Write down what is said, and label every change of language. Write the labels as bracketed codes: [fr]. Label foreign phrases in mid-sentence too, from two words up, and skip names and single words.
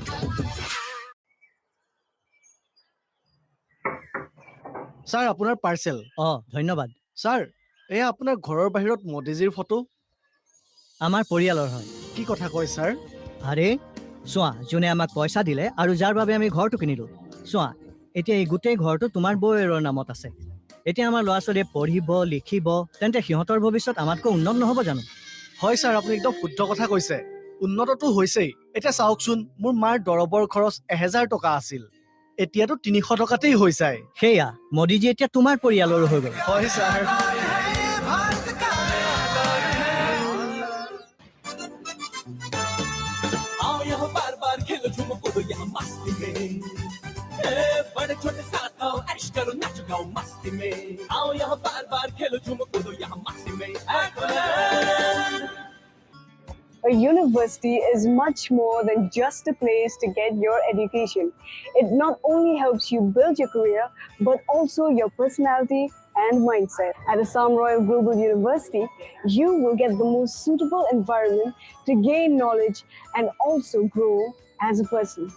[as] Sir, আপোনাৰ পাৰ্সেল। ধন্যবাদ। স্যাৰ, এয়া আপোনাৰ ঘৰৰ বাহিৰত মোদীজীৰ ফটো। আমাৰ পৰিয়ালৰ হয়। কি কথা কয় স্যাৰ? আৰে চোৱা, যোনে আমাক পইচা দিলে আৰু যাৰ বাবে আমি ঘৰটো কিনিলো। চোৱা, এতিয়া এই গোটেই ঘৰটো তোমাৰ বৌয়েৰৰ নামত আছে। এতিয়া আমাৰ ল'ৰা-ছোৱালীয়ে পঢ়িব, লিখিব, তেন্তে সিহঁতৰ ভৱিষ্যত আমাতকৈ উন্নত নহ'ব জানো? হয় স্যাৰ, আপুনি একদম শুদ্ধ কথা কৈছে। উন্নতটো হৈছেই। এতিয়া চাওকচোন, মোৰ মাৰ দৰবৰ খৰচ 1000 টকা আছিল। এতিয়াতো 300 টকাতেই হৈ যায়। সেয়া মোদীজী এতিয়া তোমাৰ পৰিয়ালৰো হৈ গ'ল। হয় স্যাৰ। [hi] आओ यहाँ बार बार खेलो झूमो कूदो यहाँ मस्ती में, बड़े छोटे साथ आओ ऐश करो नाचो गाओ मस्ती में। आओ यहाँ बार बार खेलो झूमो कूदो यहाँ मस्ती में। [en] a university is much more than just a place to get your education. It not only helps you build your career, but also your personality and mindset. At Assam Royal Global University, you will get the most suitable environment to gain knowledge and also grow as a person.